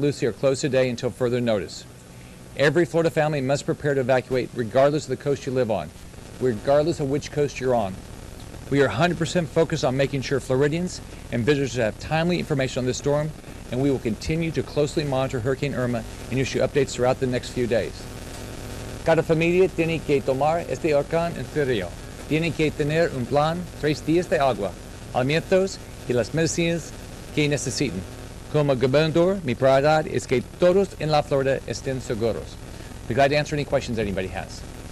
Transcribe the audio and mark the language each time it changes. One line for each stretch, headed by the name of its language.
English: Lucie are closed today until further notice. Every Florida family must prepare to evacuate regardless of the coast you live on, regardless of which coast you're on. We are 100% focused on making sure Floridians and visitors have timely information on this storm, and we will continue to closely monitor Hurricane Irma and issue updates throughout the next few days.
Spanish: Cada familia tiene que tomar este huracán en serio. Tiene que tener un plan, 3 días de agua, alimentos y las medicinas que necesiten. Como gobernador, mi prioridad es que todos en la Florida estén seguros.
English: Be glad to answer any questions anybody has.